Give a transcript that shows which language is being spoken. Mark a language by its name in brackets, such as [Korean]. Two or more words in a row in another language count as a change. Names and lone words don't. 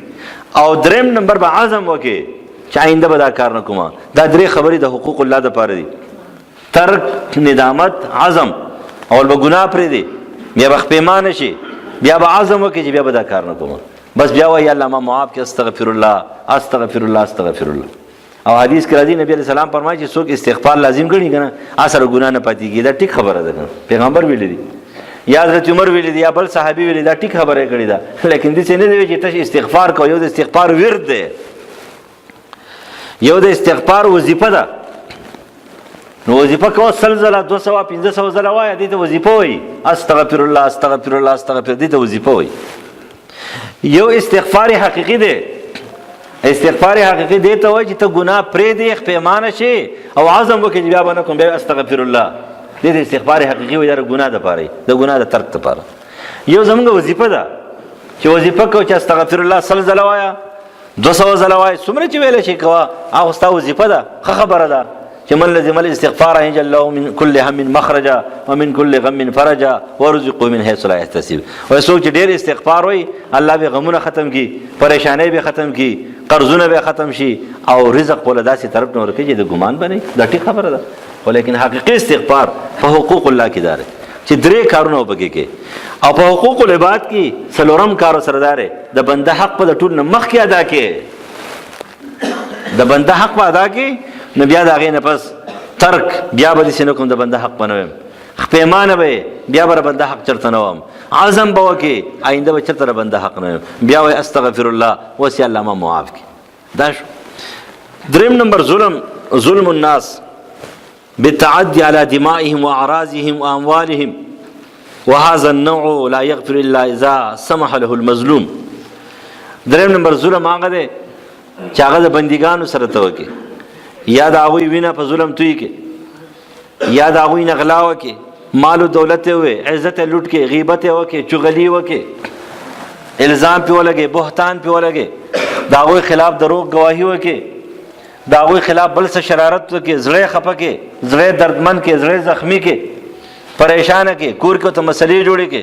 [Pashto] او دریم نمبر به عزم وکړي چې آینده به دا کار نه کوم. دا درې خبرې د [Arabic] حقوق الله [Pashto] دپاره دي: ترک، ندامت، عزم. اول به ګناه پرېږدي، بیا به خپېمانه شي، بیا به عزم وکړي چې بیا به دا کار نه کوم. بس بیا وایي الله ما معاف کړي، [Arabic] استغفر الله استغفر الله استغفر الله. [Pashto] او حدیث کې راځي [Arabic] نبی علیہ السلام [Pashto] فرمایي چې څوک استغفار لازم ګڼي کنه اثر ګناه نه پاتې کیږي. دا ټیک خبره ده، پیغمبر ویلي دي یا حضرت عمر ویلي دي یا بل صحابي ویلي، دا ټیک خبره کړې ده. لیکن دې څه نه دی چې تاسو استغفار کوئ. یو د استغفار ورد دی، یو د استغفار وظیفه ده. نو وظیفه کو سلسله 200 500 ځله وایي، دې ته وظیفه وایي. [Arabic] استغفر الله استغفر الله استغفر، [Pashto] دې ته وظیفه وایي. یو استغفار حقیقي دی. استغفار حقیقي دی ته وایي چې ته ګناه پرېږدې، خپېمانه شې او عزم وکړې چې بیا به نه کوم، بیا [Arabic] استغفر الله. [Pashto] دې ته استغفار حقیقي وایي، دا ګناه دپاره، د ګناه د ترک دپاره. یو زموږ وظیفه ده چې وظیفه کوو چې [Arabic] استغفر الله [Pashto] 100 ځله وایه، 200 ځله وایه، څومره چې ویلی شي کوه، هغه ستا وظیفه ده. ښه خبره ده چې [Arabic] من لزم الاستغفار يجعل الله من كل هم مخرجا ومن كل غم فرجا ورزقه من حيث لا يحتسب. [Pashto] او څوک چې ډېر استغفار وایي الله به غمونه ختم کړي، پریشانۍ به ختم کړي، قرضونه به ختم شي او رزق ولا داسې طرف نه ورکړي چې د ګمان به نه. دا ټیک خبره ده، خو لیکن حقیقي استغفار په [Arabic] حقوق الله [Pashto] کې داره چې درې کارونه وبکې کې. او په [Arabic] حقوق العباد [Pashto] کې څلورم کار سره داره د بنده حق په د ټول نه مخکې ادا کې. د بنده حق په ادا کې نو بیا د هغې نه پس ترک، بیا به داسې نه کوم د بنده حق به نه ویم، خپېمانه به بیا به د بنده حق چېرته نه وم، عزم به وکړې آینده به چېرته د بنده حق نه ویم، بیا وایي [Arabic] استغفر الله [Pashto] اوس یې الله ما معاف کړي. دا شو. دریم نمبر [Arabic] ظلم الناس بالتعدي على دمائهم واعراضهم واموالهم، وهذا النوع لا يغفر الا اذا سمح له المظلوم. [Pashto] دریم نمبر ظلم هغه دی چې هغه د بندګانو سره ته وکړي، یا د هغوی وینه په ظلم توی کې، یا د هغوی نه غلا وکړي، مال و دولت یې وې، عزت یې لوټ کړي، غیبت یې وکړي، چغلي وکړي، الزام پې ولګي، بهتان پې ولګي، د هغوی خلاف دروغ گواهي وکړي، د هغوی خلاف بل څه شرارت وکړي، زړه یې خفه کړي، زړه یې دردمن کړي، زړه یې زخمي کړي، پریشانه کړي، کور کې ورته مسلې جوړې کړي.